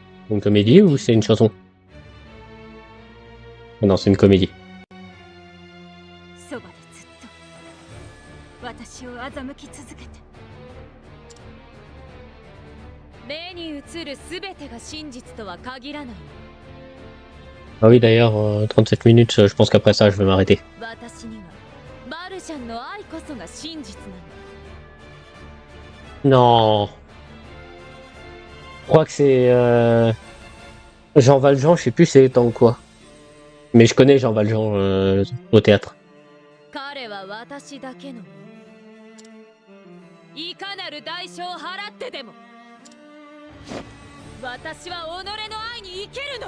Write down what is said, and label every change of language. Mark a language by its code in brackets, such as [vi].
[fr] Une comédie ou c'est une chanson? Oh non, c'est une comédie. [ja] そばでずっと私を欺き続けて。目に映るすべてが真実とは限らない。 [fr] Ah oui, d'ailleurs, 37 minutes, je pense qu'après ça, je vais m'arrêter. [ja] 私にはマルシャンの愛こそが真実なの。 [fr] Non. Je crois que c'est Jean Valjean, je sais plus c'est dans quoi. Mais je connais Jean Valjean au théâtre. [ja] 彼は私だけの。いかなる代償を払ってでも。私は己の愛に生きるの。